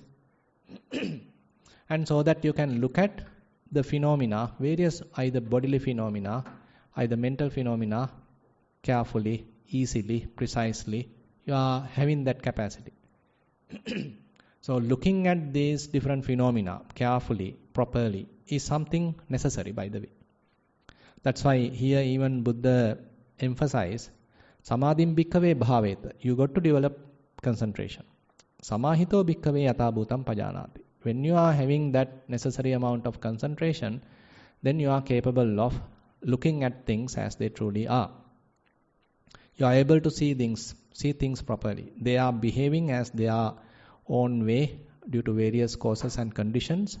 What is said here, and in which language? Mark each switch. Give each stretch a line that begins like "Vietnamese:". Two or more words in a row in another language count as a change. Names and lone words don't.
English: And so that you can look at the phenomena, various either bodily phenomena, either mental phenomena, carefully, easily, precisely. you are having that capacity. So looking at these different phenomena carefully, properly, is something necessary, by the way. That's why here even Buddha emphasized,
Pali: Samadhim bhikkhave bhaveta.
English: You got to develop concentration.
Pali: Samahito bhikkhave yatha bhutam pajanati.
English: When you are having that necessary amount of concentration, then you are capable of looking at things as they truly are. You are able to see things properly. They are behaving as their own way due to various causes and conditions.